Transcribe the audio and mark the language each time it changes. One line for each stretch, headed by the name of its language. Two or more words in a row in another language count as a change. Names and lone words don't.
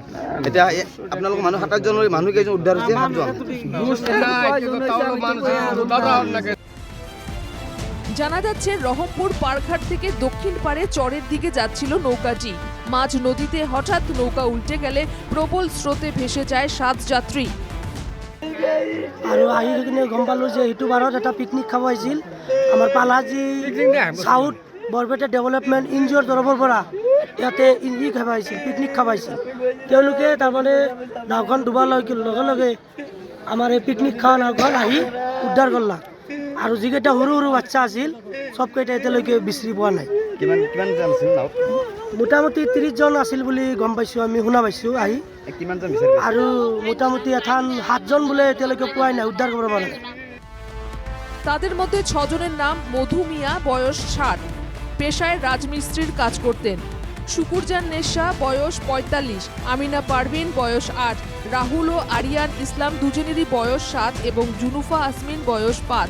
Bangla: এটা আপনাদের মানুষ 7 জন মানুষ কেজন উদ্ধার হইছে 7 জন বুঝতে না কিন্তু তাও মানুষ দাদা নাকি। জানা যাচ্ছে রহমপুর পাড়ঘাট থেকে দক্ষিণ পাড়ে চরের দিকে যাচ্ছিল নৌকাটি। মাঝ নদীতে হঠাৎ নৌকা উল্টে গেলে প্রবল স্রোতে ভেসে যায় 7 যাত্রী।
Assamese: আৰু আহি কিনে গম পালোঁ যে এইটো বাৰত এটা পিকনিক খাব আহিছিল আমাৰ পালাজী চাউথ বৰপেটা
English: development NGO's
Assamese: তৰফৰ পৰা ইয়াতে খাব আহিছিল, পিকনিক খাব আহিছিল। তেওঁলোকে তাৰমানে নাওখন ডুবাৰ লগে লগে আমাৰ এই পিকনিক খোৱা নাওখন আহি উদ্ধাৰ কৰলাক। আৰু যিকেইটা সৰু সৰু বাচ্চা আছিল চবকেইটা এতিয়ালৈকে বিচাৰি পোৱা নাই। কিমান জন আছিল নাও? মোটামুটি 30 জন আছিল বুলি গম পাইছোঁ, আমি শুনা পাইছোঁ আহি। কিমান জন বিচাৰি আৰু মোটামুটি এথান 7 জন বোলে এতিয়ালৈকে পোৱাই নাই, উদ্ধাৰ কৰিব পৰা নাই।
Bangla: তাদের মধ্যে 6 জনের নাম মধু মিয়া, বয়স 60, পেশায় রাজমিস্ত্রির কাজ করতেন। শুকুরজান নেশা, বয়স 45, আমিনা পারভিন, বয়স 8, রাহুল ও আরিয়ান ইসলাম দুজনেরই বয়স 7 এবং জুনুফা আসমিন বয়স 5।